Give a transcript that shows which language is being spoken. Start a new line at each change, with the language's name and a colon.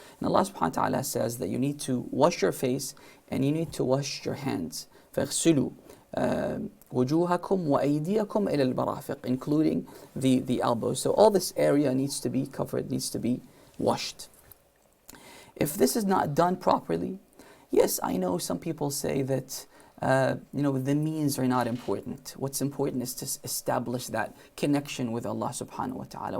English: And Allah subhanahu wa ta'ala says that you need to wash your face and you need to wash your hands.
Arabic: فَاغْسِلُوا وُجُوهَكُمْ وَأَيْدِيَكُمْ إِلَى الْمَرَافِقِ,
English: including the elbows. So all this area needs to be covered, needs to be washed. If this is not done properly, yes, I know some people say that the means are not important. What's important is to establish that connection with Allah subhanahu wa ta'ala.